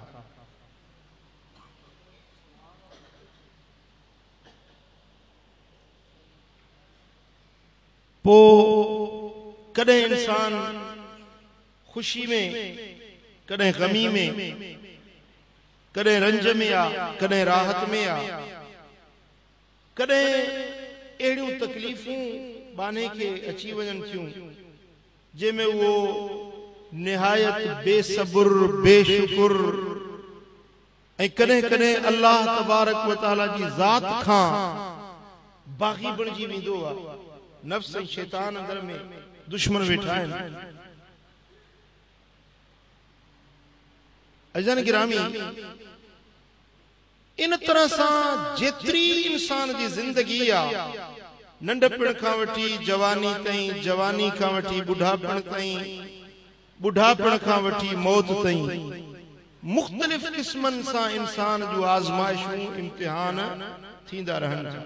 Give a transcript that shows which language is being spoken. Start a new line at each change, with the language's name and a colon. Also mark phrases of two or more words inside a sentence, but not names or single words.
Sindhi: पो कॾहिं इंसान खुशी में, कॾहिं गमी में, कॾहिं रंज में आ, कॾहिं राहत में आ, कॾहिं अहिड़ियूं तकलीफ़ूं बाने के अची वञनि थियूं जंहिंमें वो निहायत बेसब्र, बेशुक्र कदे कदे
Arabic: الله تبارك وتعالى
Sindhi: जी जात खां बागी बणजी वेंदो आ। नफ्स ऐं शैतान अंदर में दुश्मन वेठा आहिनि। अजन गिरामी इन तरह सां जेतिरी इंसान जी जिंदगी आ, नंढपण खां वठी जवानी ताईं, जवानी खां वठी बुढ़ापण ताईं, बुढ़ापण खां वठी मौत ताईं, मुख्तलिफ किस्मन सां इंसान जो आज़माइशूं इम्तिहान थींदा रहनि।